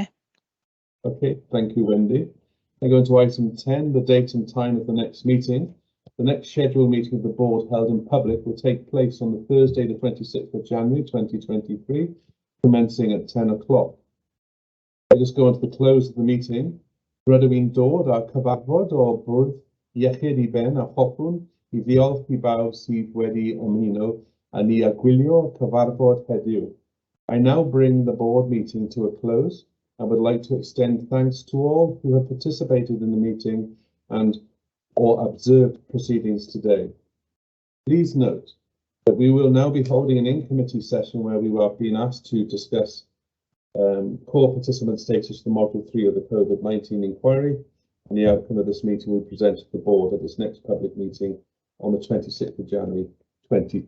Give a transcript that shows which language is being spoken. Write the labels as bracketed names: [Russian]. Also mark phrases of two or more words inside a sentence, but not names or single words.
[English] Okay, thank you, Wendy. I go into item 10, the date and time of the next meeting. The next scheduled meeting of the board held in public will take place on the Thursday, the 26th of January 2023, commencing at 10 o'clock. I just go on to the close of the meeting. [Welsh] Rydw i'n dod â cyfarfod o bwrdd iechyd I ben a hoffwn I ddiolch I bawb sydd wedi ymuno a ni a gwylio cyfarfod heddiw. [English] I now bring the board meeting to a close and would like to extend thanks to all who have participated in the meeting and or observed proceedings today. Please note that we will now be holding an in-committee session where we are being asked to discuss core participant status for Module 3 of the COVID-19 inquiry and the outcome of this meeting will be presented to the board at this next public meeting on the 26th of January 2023.